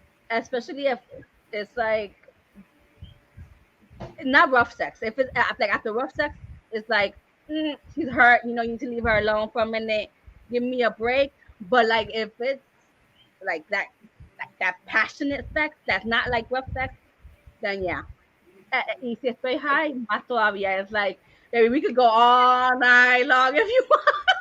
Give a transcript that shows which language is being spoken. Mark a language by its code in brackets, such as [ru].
[en] Especially if it's like not rough sex. If it's like after rough sex, it's like she's hurt. You need to leave her alone for a minute. Give me a break. But like if it's like that passionate sex, that's not like rough sex, then yeah. [es] Y si estoy high, más todavía. [en] It's like, baby, we could go all night long if you want.